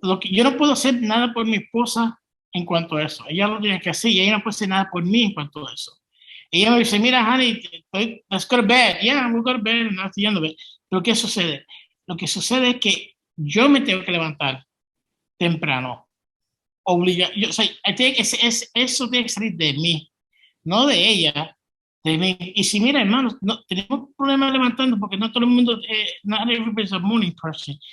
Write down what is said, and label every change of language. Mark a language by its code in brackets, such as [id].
[es] Yo no puedo hacer nada por mi esposa en cuanto a eso. Ella lo tiene que hacer y ella no puede hacer nada por mí en cuanto a eso. Ella me dice, mira, [en] honey, let's go to bed. Yeah, we'll go to bed. [es] No estoy yendo a bed. Pero ¿qué sucede? Lo que sucede es que yo me tengo que levantar temprano. O sea, eso tiene que salir de mí, no de ella, de mí. Y si mira, hermanos, tenemos problemas levantando porque no todo el mundo, [en] not everybody's a morning person.